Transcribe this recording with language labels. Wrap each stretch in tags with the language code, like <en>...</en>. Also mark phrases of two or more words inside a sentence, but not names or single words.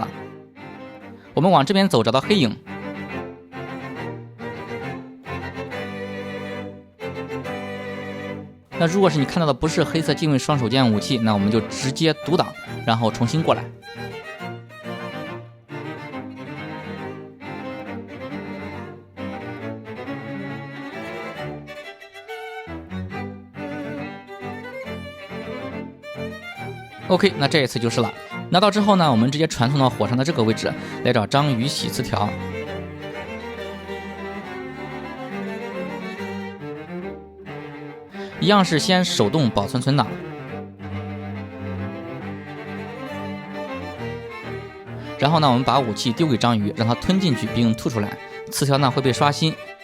<zh>我們往這邊走，找到黑影。那如果是你看到的不是黑色近位双手剑武器，那我们就直接读档，然後重新過來。OK， 那這一次就是了。拿到之後呢，我們直接傳送到火上的這個位置，來找章魚洗詞條。一樣是先手動保存存檔，然後呢，我們把武器丟給章魚，讓它吞進去並吐出來，詞條呢會被刷新。</zh>